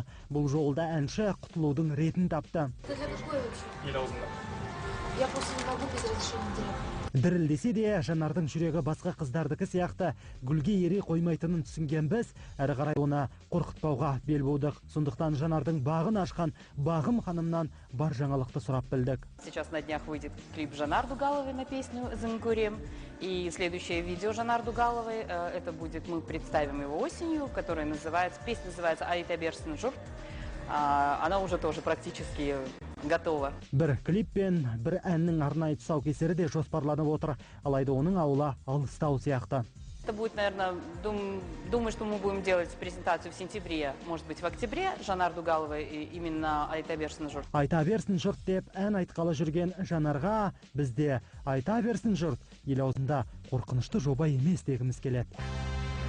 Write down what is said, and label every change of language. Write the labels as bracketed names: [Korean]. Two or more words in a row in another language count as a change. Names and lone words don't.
[Kazakh] Бұл жолда әнші құтылудың ретін тапты. Дірілдесе де, Жанардың жүрегі басқа қыздардікі сияқты гүлге ере қоймайтынын түсінген біз, әрі қарай оны қорқытпауға бел будық. Сондықтан Жанардың бағын ашқан Бағым ханымнан бар жаңалықты сұрап білдік. [Russian] Сейчас на днях выйдет клип Жанар Дугаловой на песню «Зангурем». И следующее видео Жанар Дугаловой, это будет, мы представим его осенью, которая называется, песня называется «Айтаберсин жур». Она уже тоже практически готова. [Kazakh] Бір клип пен бір әннің арнайы тұсаукесері де жоспарланып отыр. Алайда оның ауылы алыстау сияқты. [Russian] Это будет, наверное, думаю, что мы будем делать презентацию в сентябре, может быть, в октябре, Жанар Дугаловой, именно «Айта берсін жұрт». [Kazakh] Айта берсін жұрт деп ән айтқалы жүрген Жанарға бізде айта берсін жұрт ел аузында қорқынышты жоба емес дегіміз келеді.